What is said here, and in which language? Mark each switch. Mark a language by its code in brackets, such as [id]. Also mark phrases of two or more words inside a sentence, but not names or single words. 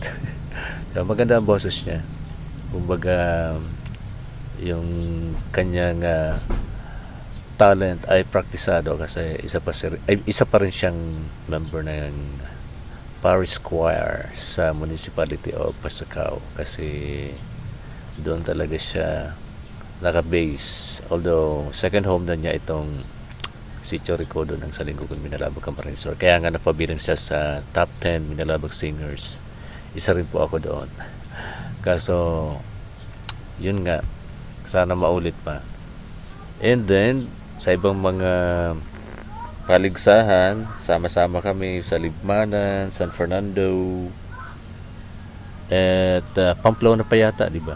[tl] So, maganda ang boses niya. Kumbaga, yung kanyang talent ay praktisado kasi isa pa rin siyang member ng Parish Choir sa Municipality of Pasacao kasi doon talaga siya naka-base. Although [en] second home [tl] na niya itong Sitio Ricodo ng Salinggogon, Minalabak, Camarines Sur. Kaya nga napabilang siya sa [en] top 10 Minalabak singers. [tl] Isa rin po ako doon. Kaso yun nga, sana maulit pa. [en] And then [tl] sa ibang mga paligsahan, sama-sama kami sa Libmanan, San Fernando, at Pamplona pa yata, di ba?